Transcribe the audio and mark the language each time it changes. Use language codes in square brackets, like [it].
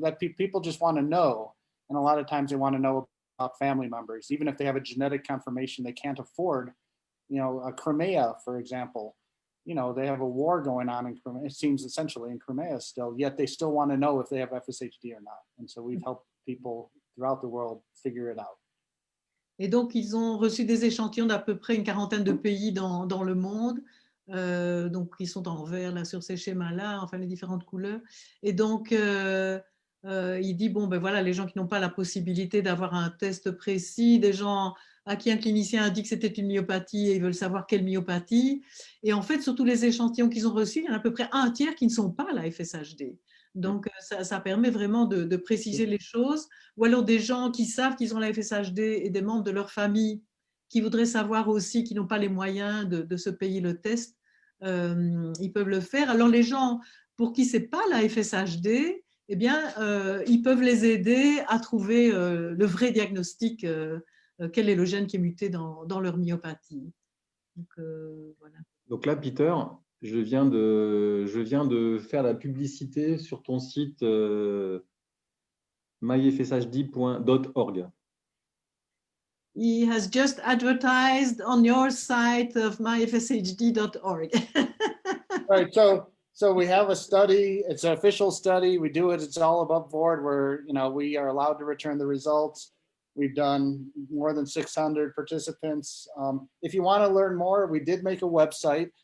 [en] That people just want to know. And a lot of times they want to know about family members. Even if they have a genetic confirmation they can't afford, a Crimea, for example, they have a war going on in Crimea. It seems essentially in Crimea still, yet they still want to know if they have FSHD or not. And so we've helped people throughout the world figure it out. [fr] Et donc, ils ont reçu des échantillons d'à peu près une quarantaine de pays dans le monde. Donc, ils sont en vert là, sur ces schémas-là, enfin les différentes couleurs. Et donc, il dit, bon, ben voilà, les gens qui n'ont pas la possibilité d'avoir un test précis, des gens à qui un clinicien a dit que c'était une myopathie et ils veulent savoir quelle myopathie. Et en fait, sur tous les échantillons qu'ils ont reçus, il y en a à peu près un tiers qui ne sont pas la FSHD. Donc, ça permet vraiment de préciser les choses. Ou alors des gens qui savent qu'ils ont la FSHD et des membres de leur famille qui voudraient savoir aussi, qui n'ont pas les moyens de se payer le test, ils peuvent le faire. Alors, les gens pour qui ce n'est pas la FSHD, eh bien, ils peuvent les aider à trouver le vrai diagnostic, quel est le gène qui est muté dans leur myopathie. Donc, voilà. Donc là, Peter, je viens de faire la publicité sur ton site myfshd.org. [en] He has just advertised on your site of myfshd.org. Right, so we have a study. It's an official study. We do it. It's all above board. We are allowed to return the results. We've done more than 600 participants. If you want to learn more, we did make a website.